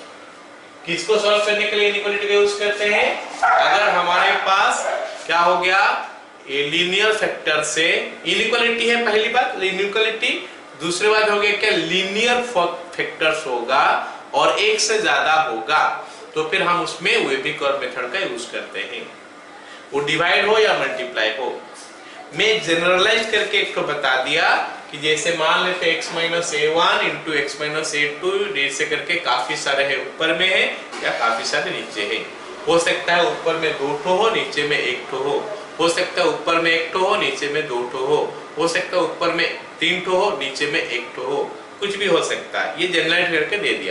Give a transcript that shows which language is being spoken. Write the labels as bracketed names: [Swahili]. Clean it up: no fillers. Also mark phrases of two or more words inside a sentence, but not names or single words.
[Hindi] किसको सॉल्व करने के लिए इनइक्वालिटी का यूज करते हैं? अगर हमारे पास क्या हो गया, ये [English] linear factor [Hindi] से इनइक्वालिटी है, पहली बात इनइक्वालिटी, दूसरी बात हो गया क्या, [English] linear factors [Hindi] होगा और एक से ज्यादा होगा, तो फिर हम उसमें [English] wavy curve method [Hindi] का यूज करते हैं, वो डिवाइड हो या मल्टीप्लाई हो। मैं जनरलाइज करके एक को बता दिया कि जैसे मान लेते x - a1 × x - a2, जैसे करके काफी सारे है, ऊपर में है या काफी सारे नीचे है। हो सकता है ऊपर में 2 ठो हो, नीचे में 1 ठो हो सकता है ऊपर में 1 ठो हो, नीचे में 2 ठो हो सकता है ऊपर में 3 ठो हो, नीचे में 1 ठो हो, कुछ भी हो सकता है। ये जनरलाइज करके दे दिया।